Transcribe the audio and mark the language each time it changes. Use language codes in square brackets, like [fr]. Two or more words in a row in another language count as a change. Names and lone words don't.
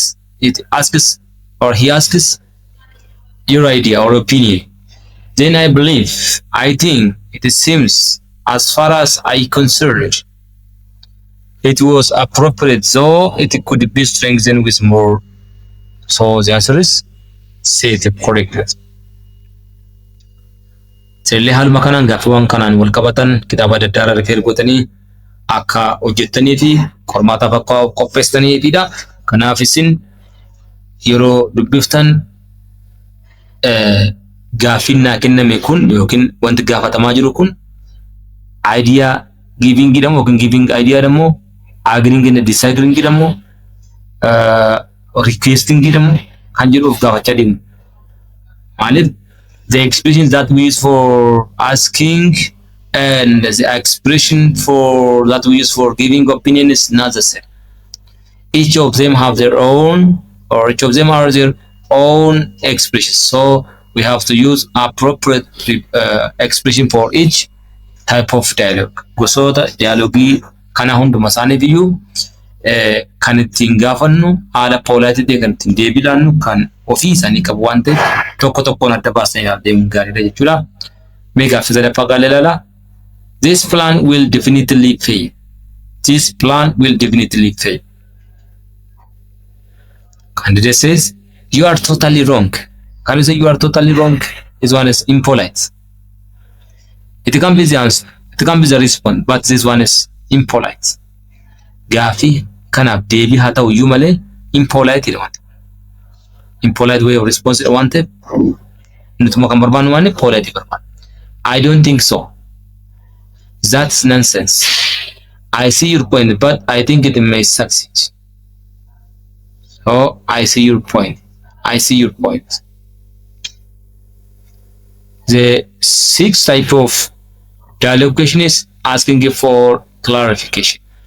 [en] It asks, or he asks, your idea or opinion. Then I think, it seems, as far as I concerned, it was appropriate, though it could be strengthened with more. So the answer is C, the correct. [om] Sellee haaluma kanaan gaaffiiwwan kanaan wal qabatan kitaaba adda addaa irraa refer gootanii akka hojjettanii fi qormaataaf akka qopheessitaniifidha. Kanaaf isin yeroo dubbiftan gaaffiin naa kenname kun yookiin wanti gaafatamaa jiru kun [en] idea giving [om] jedhamu yookiin [en] giving idea [om] jedhamu, [en] agreeing and disagreeing [om] jedhamu, requesting jedhamu kan jedhuuf gaafachaa deemu. [en] Maaliif the expressions that we use for asking and the expression for that we use for giving opinion is not the same. Each of them have their own, or each of them are their own expressions. So we have to use appropriate expression for each type of dialogue. [om] Gosoota dialoogii kana hunduma isaaniif iyyuu kan ittiin gaafannu haala poolaayitiitiin kan ittiin deebii laannu kan ofii isaanii qabu waan ta'eef tokko tokkoon adda baasanii deemuun gaariidha jechuudha. Mee gaaffii sadaffaa gaalee ilaala. [en] This plan will definitely fail. This plan will definitely fail. Candidate says, you are totally wrong. Can you say you are totally wrong? This one is impolite. It can be the answer. It can be the response, but this one is impolite. [om] Gaaffii kanaaf deebii haa ta'u iyyuu malee impolite jedhama. [en] Impolite way of response [om] waan ta'eef nutuma kan barbaannu waan polite barbaanna. [en] I don't think so. That's nonsense. I see your point, but I think it may succeed. Oh, I see your point. I see your point. The sixth type of dialogue question is asking for clarification.